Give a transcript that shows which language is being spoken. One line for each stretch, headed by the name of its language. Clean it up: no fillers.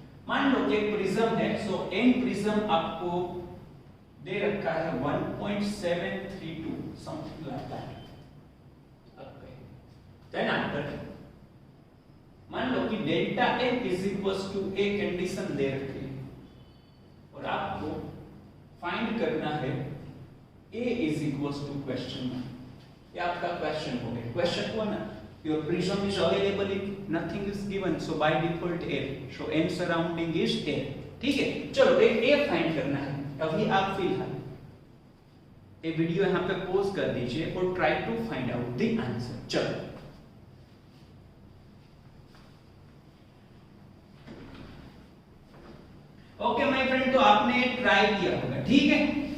Hindi: मान लो कि एक प्रिज्म है, सो एन प्रिज्म आपको दे रखा है 1.732 something like that, okay. Then after मान लो कि delta M is equals to a condition दे रखी है और आपको फाइंड करना है ए is equals to question mark. ये आपका क्वेश्चन हो गया, क्वेश्चन हुआ ना,
English: your prism is available if nothing is given, so by default a, so n surrounding is a,
Hindi: ठीक है। चलो एक a फाइंड करना है, अभी आप फिलहाल ये वीडियो यहाँ पे पॉज कर दीजिए और try to find out the answer. चलो ओके माय फ्रेंड, तो आपने ट्राई किया होगा, ठीक है।